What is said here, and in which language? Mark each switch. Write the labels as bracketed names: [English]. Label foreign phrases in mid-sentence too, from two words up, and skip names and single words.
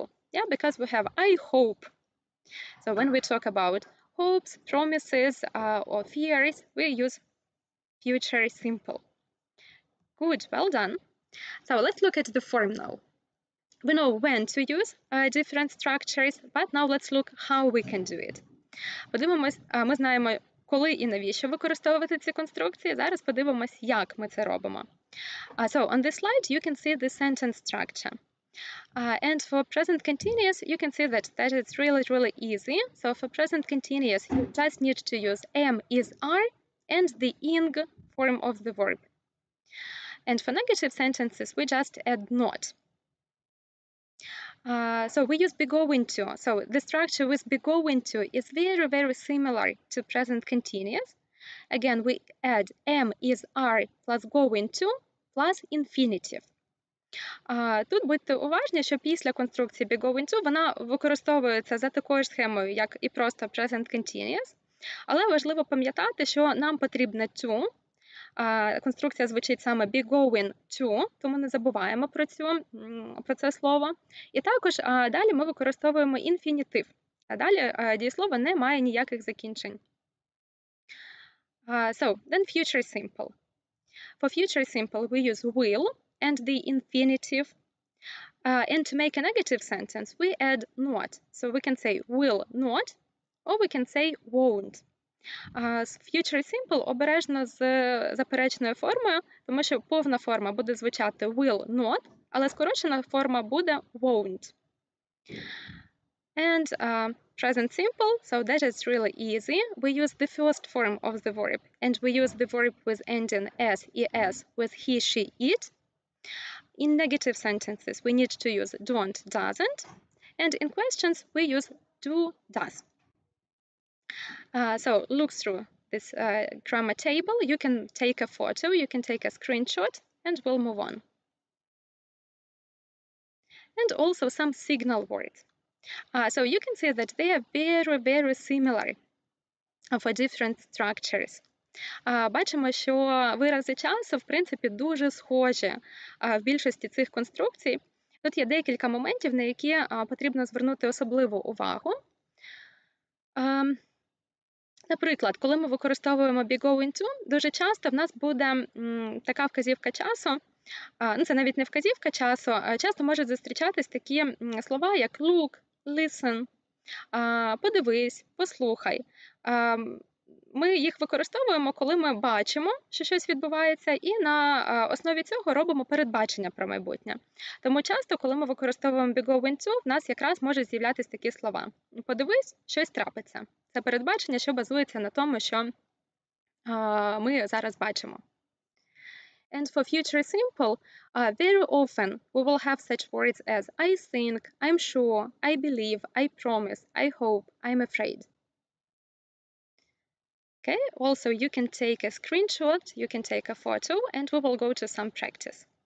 [English] Yeah, because we have I hope. So when we talk about hopes, promises, or fears, we use future simple. Good, well done. So let's look at the form now. We know when to use different structures, but now let's look how we can do it. [Ukrainian] Подивимось, ми знаємо, коли і навіщо використовувати ці конструкції. Зараз подивимось, як ми це робимо. [English] So on this slide, you can see the sentence structure. And for present continuous, you can see that it's really, really easy. So for present continuous, you just need to use am, is, are, and the ing form of the verb. And for negative sentences, we just add not. So we use be going to. So the structure with be going to is very, very similar to present continuous. Again, we add am, is, are plus going to plus infinitive. [Ukrainian] Тут будьте уважні, що після конструкції [English] be going to [Ukrainian] вона використовується за такою ж схемою, як і просто [English] present continuous. [Ukrainian] Але важливо пам'ятати, що нам потрібно to. Конструкція звучить саме [English] be going to, [Ukrainian] тому не забуваємо про це слово. І також далі ми використовуємо інфінітив. А далі дієслово не має ніяких закінчень. [English] So, then future simple. For future simple, we use will and the infinitive. And to make a negative sentence, we add not. So we can say will not, or we can say won't. Future simple [Ukrainian] обережно з заперечною формою, тому що повна форма буде звучати [English] will not, [Ukrainian] але скорочена форма буде won't. [English] And present simple, so that is really easy. We use the first form of the verb, and we use the verb with ending s, es, with he, she, it. In negative sentences, we need to use don't, doesn't, and in questions, we use do, does. So look through this grammar table. You can take a photo, you can take a screenshot, and we'll move on. And also some signal words. So you can see that they are very, very similar for different structures. [Ukrainian] Бачимо, що вирази часу, в принципі, дуже схожі в більшості цих конструкцій. Тут є декілька моментів, на які потрібно звернути особливу увагу. Наприклад, коли ми використовуємо [English] be going to, [Ukrainian] дуже часто в нас буде така вказівка часу, це навіть не вказівка часу, часто можуть зустрічатись такі слова, як [English] look, listen, [Ukrainian] подивись, послухай. Ми їх використовуємо, коли ми бачимо, що щось відбувається, і на основі цього робимо передбачення про майбутнє. Тому часто, коли ми використовуємо [English] be going to, [Ukrainian] в нас якраз можуть з'являтись такі слова. Подивись, щось трапиться. Це передбачення, що базується на тому, що ми зараз бачимо. [English] And for future simple, very often we will have such words as I think, I'm sure, I believe, I promise, I hope, I'm afraid. Okay, also you can take a screenshot, you can take a photo, and we will go to some practice.